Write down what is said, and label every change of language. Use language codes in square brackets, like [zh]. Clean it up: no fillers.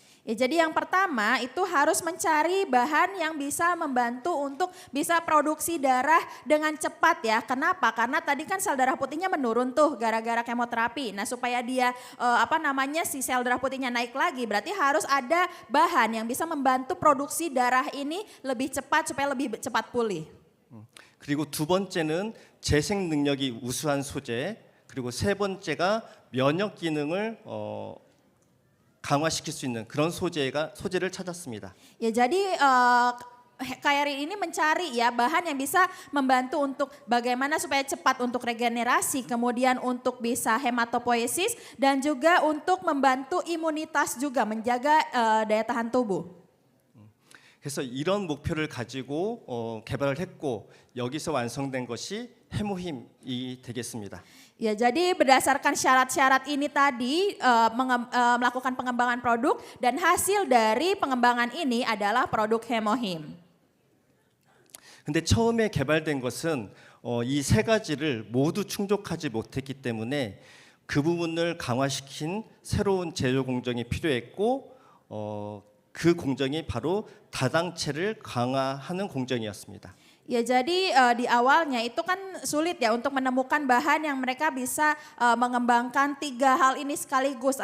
[id] Ya, jadi yang pertama itu harus mencari bahan yang bisa membantu untuk bisa produksi darah dengan cepat ya. Kenapa? Karena tadi kan sel darah putihnya menurun tuh gara-gara kemoterapi. Nah, supaya dia si sel darah putihnya naik lagi berarti harus ada bahan yang bisa membantu produksi darah ini lebih cepat supaya lebih cepat pulih. [ko] 그리고 두 번째는 재생 능력이 우수한 소재, 그리고 세 번째가 면역 기능을 강화시킬 수 있는 그런 소재를 찾았습니다. [id] Ya, jadi KRI ini mencari ya bahan yang bisa membantu untuk bagaimana supaya cepat untuk regenerasi, kemudian untuk bisa hematopoiesis dan juga untuk membantu imunitas juga menjaga daya tahan tubuh. [ko] 그래서 이런 목표를 가지고 개발을 했고 여기서 완성된 것이 해모힘이 되겠습니다. [id] Ya, jadi berdasarkan syarat-syarat ini tadi melakukan pengembangan produk dan hasil dari pengembangan ini adalah produk hemohim. [ko] 근데 처음에 개발된 것은 이 세 가지를 모두 충족하지 못했기 때문에 그 부분을 강화시킨 새로운 제조 공정이 필요했고 그 공정이 바로 다당체를 강화하는 공정이었습니다. [id] Ya jadi di awalnya itu kan sulit ya untuk menemukan bahan yang mereka bisa mengembangkan 3 hal ini sekaligus.